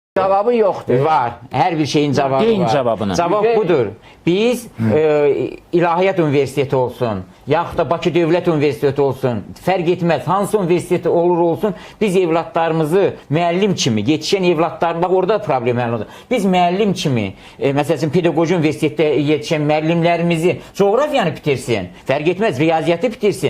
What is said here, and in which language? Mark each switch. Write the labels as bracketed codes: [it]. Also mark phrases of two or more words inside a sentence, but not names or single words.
[tr] Cevabı yoktur. Var. Her bir şeyin cevabı [az] Deyin var. [tr] cevabını. Cevap budur. [az] Biz İlahiyyat Üniversiteti olsun, yaxud da Bakı Dövlət Üniversiteti olsun, fərq etməz, hansı üniversiteti olur olsun, biz evlatlarımızı müəllim kimi, yetişən evlatlar, bax orada problem olur. Biz müəllim kimi, məsələn, pedaqoji üniversitetdə yetişən müəllimlərimizi coğrafiyanı bitirsin, fərq etməz, riyaziyyatı bitirsin.